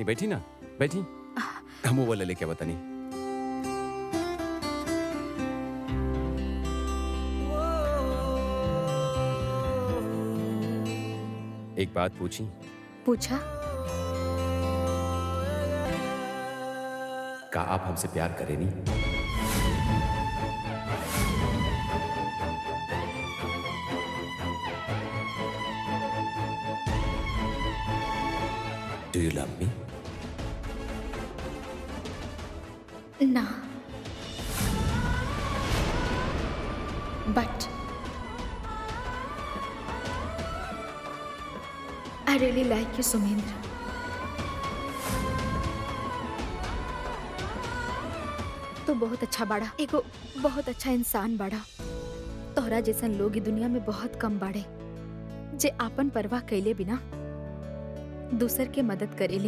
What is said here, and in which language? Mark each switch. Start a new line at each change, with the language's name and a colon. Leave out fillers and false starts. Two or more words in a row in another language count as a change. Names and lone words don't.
Bhojpuri: बैठी ना, बैठी। हम वो वाले लेके बतानी। एक बात पूछी? पूछा। का आप हमसे प्यार करें नहीं?
English: Do you love me? ना, but I really like you सुमेंद्र।
Bhojpuri: तो बहुत अच्छा बाड़ा, एगो बहुत अच्छा इंसान बाड़ा। तोहरा जैसन लोग ई दुनिया में बहुत कम बाड़े जे आपन परवाह कैले बिना दूसर के मदद करेले।